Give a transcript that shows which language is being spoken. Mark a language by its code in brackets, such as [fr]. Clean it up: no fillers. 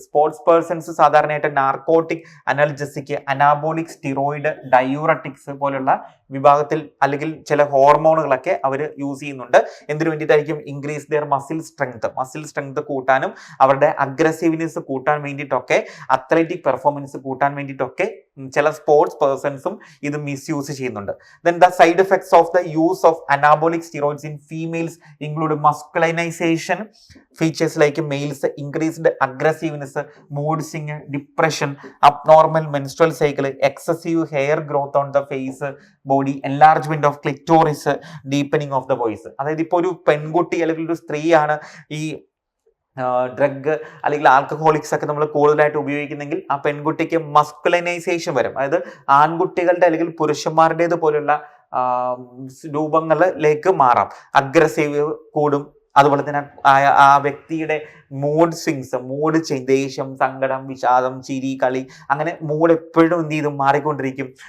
[ml] Sports persons സാധാരണയായിട്ട് narcotic അനൽജസിക്, അനാബോളിക് steroid, diuretics പോലുള്ള വിഭാഗത്തിൽ അല്ലെങ്കിൽ ചില ഹോർമോണുകളൊക്കെ അവർ യൂസ് ചെയ്യുന്നുണ്ട്. എന്തിനു വേണ്ടിയിട്ടായിരിക്കും? [en] increase their muscle strength [ml] കൂട്ടാനും അവരുടെ അഗ്രസീവ്നെസ് കൂട്ടാൻ വേണ്ടിയിട്ടൊക്കെ, അത്ലറ്റിക് പെർഫോമൻസ് കൂട്ടാൻ വേണ്ടിയിട്ടൊക്കെ ചില സ്പോർട്സ് പേഴ്സൺസും ഇത് മിസ്യൂസ് ചെയ്യുന്നുണ്ട്. [en] Then the side effects of the use of anabolic steroids in females include masculinization features like males, increased aggressiveness, mood swing, depression, abnormal menstrual cycle, excessive hair growth on the face, body, enlargement of clitoris, deepening of the voice. [ml] അതായത് ഇപ്പോൾ ഒരു പെൺകുട്ടി അല്ലെങ്കിൽ ഒരു സ്ത്രീയാണ് ഈ drug അല്ലെങ്കിൽ alcoholics ഒക്കെ നമ്മൾ കൂടുതലായിട്ട് ഉപയോഗിക്കുന്നെങ്കിൽ ആ പെൺകുട്ടിക്ക് മസ്കുലൈനൈസേഷൻ വരും. അതായത് ആൺകുട്ടികളുടെ അല്ലെങ്കിൽ പുരുഷന്മാരുടേത് പോലുള്ള രൂപങ്ങളിലേക്ക് മാറാം. അഗ്രസീവ് കൂടും. അതുപോലെ തന്നെ ആ വ്യക്തിയുടെ മൂഡ് സ്വിങ്സ്, മൂഡ് ചേഞ്ച്, ദേഷ്യം, സങ്കടം, വിഷാദം, ചിരി, കളി, അങ്ങനെ മൂഡ് എപ്പോഴും എന്ത് ചെയ്തും മാറിക്കൊണ്ടിരിക്കും.